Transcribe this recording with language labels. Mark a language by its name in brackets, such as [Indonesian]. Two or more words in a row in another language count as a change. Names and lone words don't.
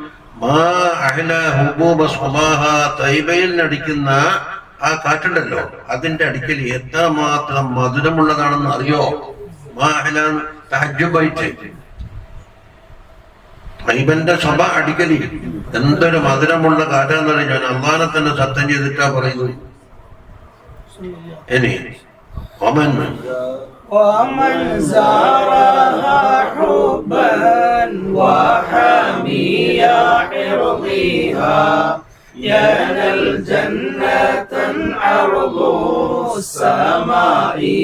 [Malayalam] തൈബയിൽ അടിക്കുന്ന ആ കാറ്റുണ്ടല്ലോ, അതിന്റെ അടിക്കൽ എത്രമാത്രം മധുരമുള്ളതാണെന്ന് അറിയോ? തൈബന്റെ സഭ അടിക്കലി എന്തൊരു മധുരമുള്ള കാറ്റാന്ന് പറഞ്ഞാൽ ഞാൻ അള്ളാഹനെ തന്നെ സത്യം ചെയ്തിട്ടാ പറയുന്നു. ഇനി [Arabic] ومن زارها حبا وحمي عرضها ينال جنة عرض السماء